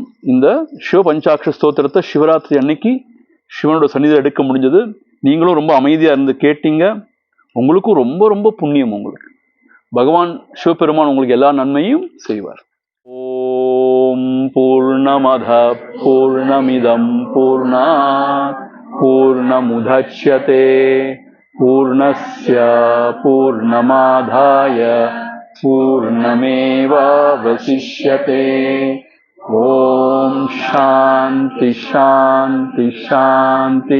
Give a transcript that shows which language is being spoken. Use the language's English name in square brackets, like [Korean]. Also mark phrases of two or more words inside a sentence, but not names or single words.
[Tamil] இந்த சிவ பஞ்சாட்சர ஸ்தோத்திரத்தை சிவராத்திரி அன்னைக்கு சிவனோட சன்னிதியில் எடுக்க முடிஞ்சது. நீங்களும் ரொம்ப அமைதியா இருந்து கேட்டீங்க. உங்களுக்கும் ரொம்ப ரொம்ப புண்ணியம். உங்களுக்கு பகவான் சிவபெருமான் உங்களுக்கு எல்லா நன்மையும் செய்வார். [Sanskrit] ओम् पूर्णमद पूर्णमिदम् पूर्णात् पूर्णमुदच्यते पूर्णस्य पूर्णमादाय पूर्णमेवावशिष्यते. ओम् शान्ति शान्ति शान्ति.